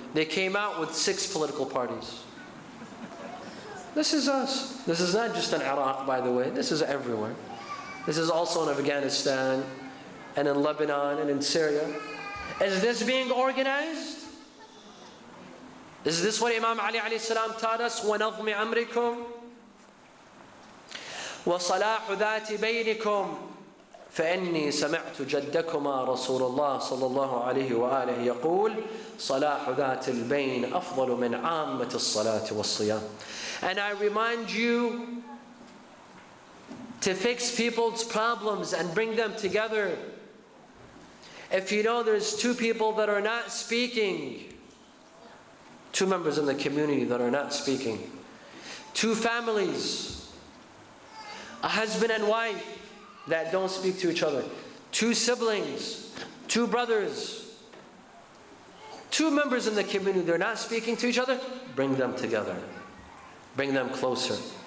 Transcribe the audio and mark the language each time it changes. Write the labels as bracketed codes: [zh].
[en] They came out with 6 political parties. This is us. This is not just in Iraq, by the way. This is everywhere. This is also in Afghanistan, and in Lebanon, and in Syria. Is this being organized? Is this what Imam Ali alayhi salam taught us? [ar] وَنَظْمِ أَمْرِكُمْ وَصَلَاحُ ذَاتِ بَيْنِكُمْ فإني سمعت جدكما رسول الله صلى الله عليه وآله يقول صلاح ذات البين أفضل من عامة الصلاة والصيام. [en] And I remind you to fix people's problems and bring them together. If you know there's 2 people that are not speaking, 2 members in the community that are not speaking, 2 families, a husband and wife that don't speak to each other, 2 siblings, 2 brothers, 2 members in the community, they're not speaking to each other, bring them together. Bring them closer.